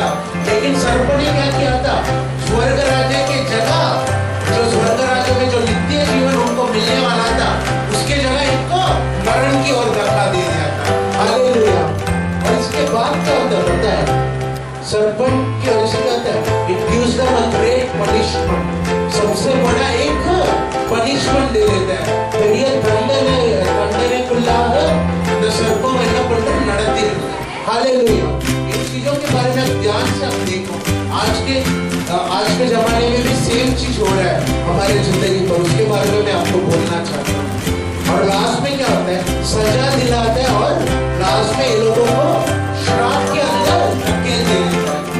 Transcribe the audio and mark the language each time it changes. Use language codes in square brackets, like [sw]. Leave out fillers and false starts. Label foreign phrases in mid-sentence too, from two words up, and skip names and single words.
[hi] लेकिन सर्प ने क्या किया था? स्वर्ग राज्य के जगह, जो स्वर्ग राज्य में जो नित्य जीवन उनको मिलने वाला था, उसके जगह इनको मरण की ओर धक्का दे दिया था। हालेलुया। और इसके बाद क्या होता है पता है? सर्पेंट की वजह से क्या होता है? [en] It gives them a great punishment. [hi] सबसे बड़ा एक पनिशमेंट दे देता है। [ta] பெரிய தண்டனைக்குள்ளாக இந்த सर्पों என்ன பண்றது? நடத்தி இருக்கு। [hi] हालेलुया। इन चीजों के बारे में ध्यान से आप देखो। आज के जमाने में भी सेम चीज हो रहा है हमारे जिंदगी पर, उसके बारे में मैं आपको बोलना चाहता हूँ। और लास्ट में क्या होता है? सजा दिलाता है और लास्ट में ये लोगों को श्राप के अंदर धकेल देता है।